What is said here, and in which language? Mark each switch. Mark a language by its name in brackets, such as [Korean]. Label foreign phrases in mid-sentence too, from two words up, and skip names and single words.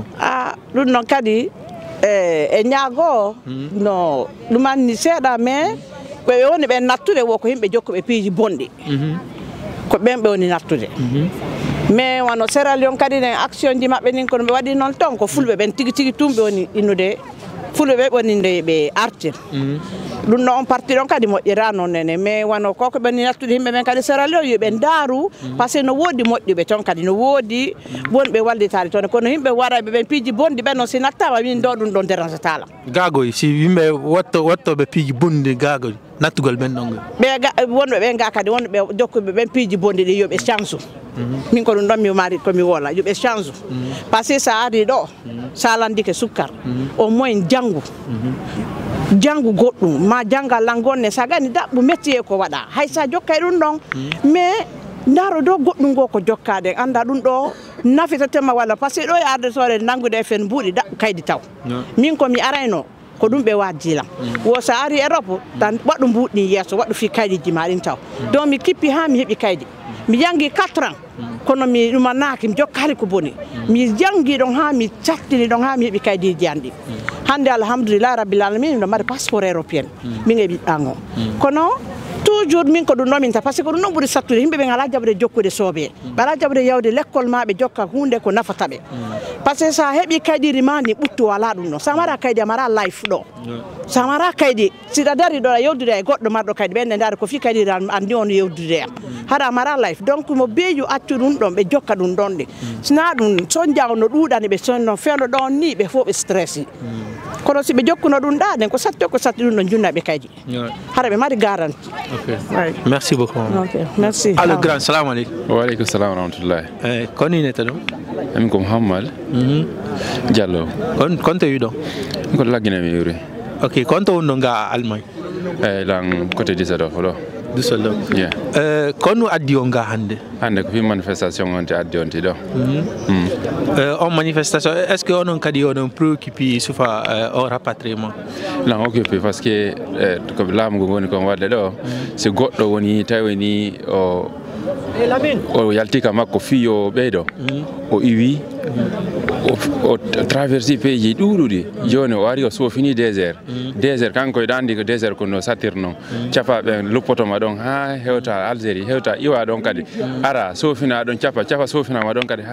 [Fula] ɗum noon kadi e ñaago no ɗum anni seeɗa mais ɓe woni ɓe nattude wo ko yimɓe jokkuɓe piiji bonɗi ko ɓen ɓe woni nattude mais wono Sierra Leone kadi ne action ji maɓɓe nin kono ɓe waɗi noon ton ko fulɓe ɓen tigi tigi tum ɓe woni innude fulɓe ɓe woninde ɓe artir ɗum noon on parti ɗon kadi moƴƴira noon nene mais wono koko ɓe woni nattude yimɓe ɓen kadi Sierra Leone yoɓe ndaaru [French] par ce que [Fula] no woodi moƴƴuɓe toon kadi no woodi wonɓe wallitade toon kono yimɓe waɗaɓe ɓen piiji bonɗi ɓen noon si nattama min ɗo ɗum ɗon dérange tala gagoy si yimɓe wattoɓe piiji bonɗi gagoy nattugol ɓen ɗon ɓe wonɓe ɓen ga kadi wonɓe jokkuɓe ɓen piiji bonɗi ɗi yoɓe chance min ko ɗum ɗon mi mari komi wola yoɓe chance [French] par ce que [Fula] sa ari ɗo sa landike sukkar [French] au moins [Fula] janggu goɗɗum ma janggal langonne sa gani daɓɓu métier ko waɗa hay sa jokkay ɗum ɗon mais ndaro ɗo goɗɗum go ko jokkade anda ɗum ɗo nafitatema walla par [French] ce que [Fula] ɗo e ardetore nangude fen mbuuɗi daɓɓu kaydi taw min komi arayno ko ɗum ɓe waddilam wo sa ari Europe tan waɗu mbuɗni yesso waɗu fi kaydiji ma ɗin taw donc mi kippi ha mi heeɓi kaydi mi jangi 4 ans kono mi ɗumanaki mi jokkali ko boni mi jangi ɗon ha mi cattini ɗon ha mi heeɓi kaydiji an ɗi hande [Arabic] الحمد لله رب العالمين [Fula] miɗo mari [French] passeport européen [Fula] min e ɓiɗɗango kono toujours min ko ɗum ɗon min ta [French] par ce [Fula] que ko ɗum ɗon ɓuuri sattude yimɓe ɓe ala jaɓde jokkude soobe ɓe ala jaɓde yawde l'école ma ɓe jokka hunde ko nafata ɓe [French] par ce que [Fula] sa heeɓi kaydiri ma ni ɓuttu ala ɗum ɗon sa mara kaydi a mara life ɗo sa mara kaydi siɗa dari ɗo a yewdude e goɗɗo marɗo kaydi ɓenne ndaari ko fi kaydiri andi on yewdude am haɗa mara life donc mo beeju accu ɗum ɗon ɓe jokka ɗum ɗon ɗe sina ɗum son jawno ɗuuɗani ɓe sonno fewno ɗon ni ɓe fof ɓe stressi kono si ɓe jokkuno ɗum ɗaɗen ko satti ɗum ɗon junnaɓe kaydi haɗa ɓe mari garanti [French] merci beaucoup merci allo grand [Arabic] السلام عليكم وعليكم السلام ورحمة الله [Fula] kono inete ɗum amin ko Mouhammad Diallo konto wi ɗon ko Laguiné mi yuri ok konto wonno nga Allemagne lan côté Düsseldorf ɗo kono addi on nga hande ko fi manifestation on te addi on ti ɗo on manifestation [French] est ce que [Fula] onon kadi onon préoccupé sufa o rapatriement lan occupé [French] par ce que [Fula] ko laamu ngo woni kon wadde ɗo si goɗɗo woni tawi ni o yaltika makko fiyo ɓeyɗo o iwi o traversi pays ɗuɗuɗi joni o ari o sofini désert kanko eɗa andi ko désert kono satirno capa ɓen luppotoma ɗon ha hewta Algérie hewta iwa ɗon kadi ara sofina ɗon capa sofinama ɗon kadi